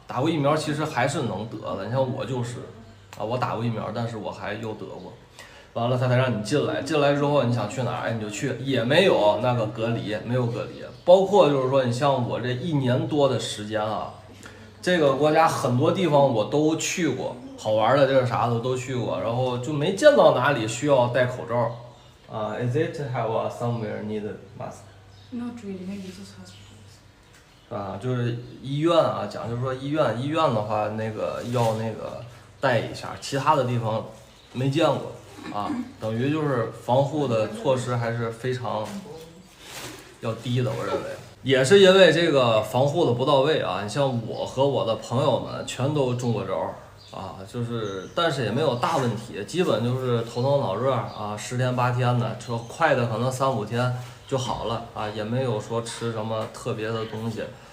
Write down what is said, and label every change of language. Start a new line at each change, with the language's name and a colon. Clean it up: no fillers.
Chinese: 打过疫苗其实还是能得的，你像我就是啊，我打过疫苗，但是我还又得过，完了他才让你进来，进来之后你想去哪儿，哎你就去，也没有那个隔离，没有隔离，包括就是说你像我这1年多的时间啊，这个国家很多地方我都去过，好玩的地儿啥的都去过，然后就没见到哪里需要戴口罩啊。
English: Is it have somewhere need mask? Not really, maybe just hospitals.
Chinese: 啊，就是医院啊，讲就是说医院的话，那个要那个带一下，其他的地方没见过啊，等于就是防护的措施还是非常要低的，我认为也是因为这个防护的不到位啊。你像我和我的朋友们全都中过招啊，就是但是也没有大问题，基本就是头疼脑热啊，10天8天的，说快的可能3、5天就好了啊，也没有说吃什么特别的东西。